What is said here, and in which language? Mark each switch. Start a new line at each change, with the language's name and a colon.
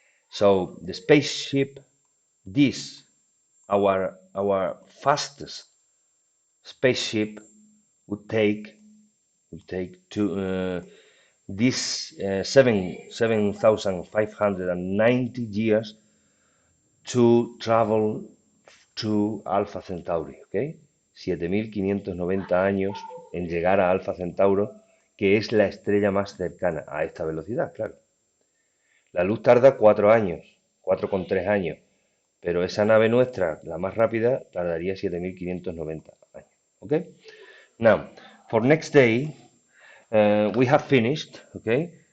English: So the spaceship, this our fastest spaceship, would take to this 7,590 years to travel to Alpha Centauri, ¿ok?
Spanish: 7.590 años en llegar a Alpha Centauro, que es la estrella más cercana a esta velocidad, claro. La luz tarda 4 años, 4,3 años, pero esa nave nuestra, la más rápida, tardaría 7.590 años, ¿ok?
English: Now, for next day, we have finished, okay?